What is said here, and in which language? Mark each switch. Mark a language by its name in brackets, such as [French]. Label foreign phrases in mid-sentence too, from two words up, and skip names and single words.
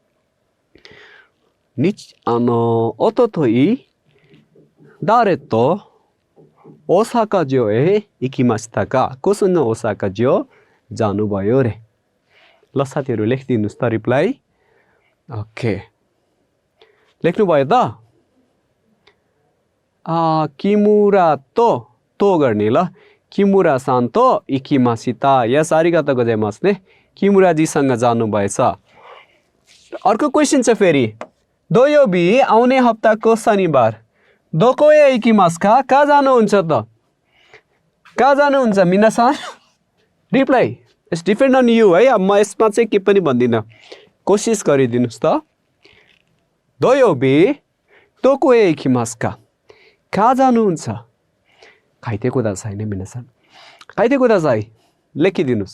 [Japanese] おととい だれと おおさかじょうへ いきました [Nepali] कोसँग ओसाका जो जानुभयो रे ल साथीहरू लेखिदिनुहोस् त रिप्लाई ओके लेख्नुभयो त किमुरा तो गर्ने ल [Japanese] きむらさんと いきました [Nepali] यस [Japanese] ありがとう ございます ね [Nepali] किमुराजीसँग जानुभएछ अर्को क्वेसन छ फेरि दोयोबी आउने हप्ताको शनिबार [Japanese] どこへ いきますか [Nepali] कहाँ जानुहुन्छ त कहाँ जानुहुन्छ मिनासान रिप्लाई [English] it's depend on you [Nepali] है अब म यसमा चाहिँ के पनि भन्दिनँ कोसिस गरिदिनुहोस् त [Japanese] どようび どこへ いきますか [Nepali] कहाँ जानुहुन्छ [Japanese] かいて くだ [Nepali] छैन मिनासान [Japanese] かいて くだ [Nepali] चाहिँ लेखिदिनुहोस्